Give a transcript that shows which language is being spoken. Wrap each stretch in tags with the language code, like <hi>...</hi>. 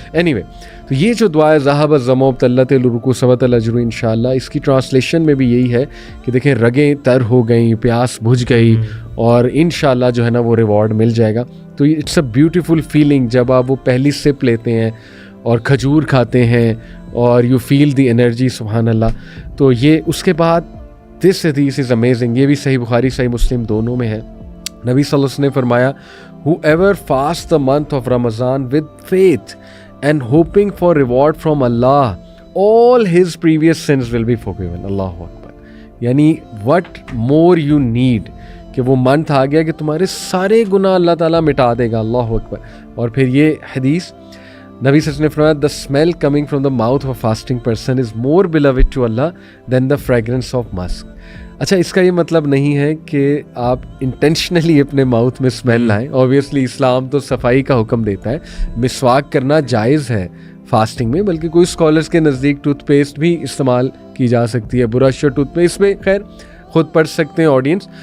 <ur>Any way تو یہ جو دعا ہے</ur> <ar>ذہب الظمأ وابتلت العروق وثبت الاجر</ar> <ur>انشاءاللہ, اس کی ٹرانسلیشن میں بھی یہی ہے کہ دیکھیں رگیں تر ہو گئیں, پیاس بجھ گئی, اور انشاءاللہ جو ہے نا وہ ریوارڈ مل جائے گا. تو</ur> <en>it's a beautiful feeling</en> <ur>جب آپ وہ پہلی سپ لیتے ہیں اور کھجور کھاتے ہیں اور</ur> <en>you feel the energy,</en> <ur>سبحان اللہ. تو یہ اس کے بعد</ur> <en>this حدیث is amazing,</en> <ur>یہ بھی صحیح بخاری صحیح مسلم دونوں میں ہے. نبی صلی اللہ علیہ وسلم نے فرمایا</ur> <en>whoever fasts the month of Ramadan with faith and hoping for reward from Allah, all his previous sins will be forgiven.</en> <ur>اللہ اکبر. یعنی</ur> <en>what more you need,</en> <ur>کہ وہ منتھ آ گیا کہ تمہارے سارے گناہ اللہ تعالیٰ مٹا دے گا. اللہ اکبر. اور پھر یہ حدیث نبی صلی اللہ علیہ وسلم نے فرمایا</ur> <en>the smell coming from the mouth of a fasting person is more beloved to Allah than the fragrance of musk.</en> <ur>اچھا اس کا یہ مطلب نہیں ہے کہ آپ انٹینشنلی اپنے ماؤتھ میں اسمیل لائیں. اوبیسلی اسلام تو صفائی کا حکم دیتا ہے, مسواک کرنا جائز ہے فاسٹنگ میں, بلکہ کوئی اسکالرس کے نزدیک ٹوتھ پیسٹ بھی استعمال کی جا سکتی ہے, برش اور ٹوتھ پیسٹ. اس میں خیر خود پڑھ سکتے ہیں آڈینس.</ur>